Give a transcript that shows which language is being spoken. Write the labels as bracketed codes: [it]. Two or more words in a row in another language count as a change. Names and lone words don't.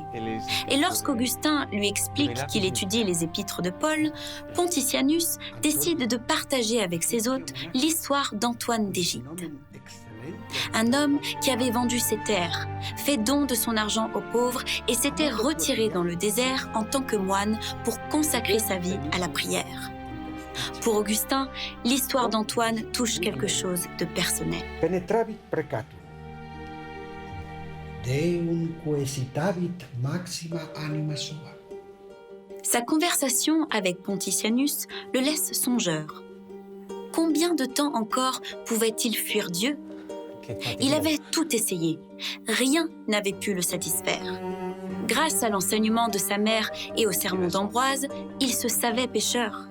[fr] Et lorsqu'Augustin lui explique qu'il étudie les épîtres de Paul, Pontitianus décide de partager avec ses hôtes l'histoire d'Antoine d'Égypte. Un homme qui avait vendu ses terres, fait don de son argent aux pauvres et s'était retiré dans le désert en tant que moine pour consacrer sa vie à la prière. Pour Augustin, l'histoire d'Antoine touche quelque chose de personnel. [la] Penetravit precatum. Deum quaesitavit maxima anima sua. [fr] Sa conversation avec Pontitianus le laisse songeur. Combien de temps encore pouvait-il fuir Dieu ? Il avait tout essayé. Rien n'avait pu le satisfaire. Grâce à l'enseignement de sa mère et au sermon d'Ambroise, il se savait pécheur.